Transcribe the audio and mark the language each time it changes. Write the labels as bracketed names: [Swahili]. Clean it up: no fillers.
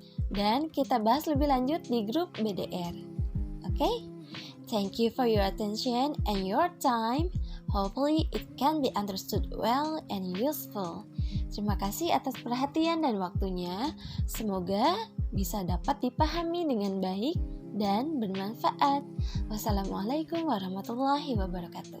[Indonesian] Dan kita bahas lebih lanjut di grup BDR. [English] Okay? Thank you for your attention and your time. Hopefully it can be understood well and useful. [Indonesian] Terima kasih atas perhatian dan waktunya. Semoga bisa dapat dipahami dengan baik dan bermanfaat. Wassalamualaikum warahmatullahi wabarakatuh.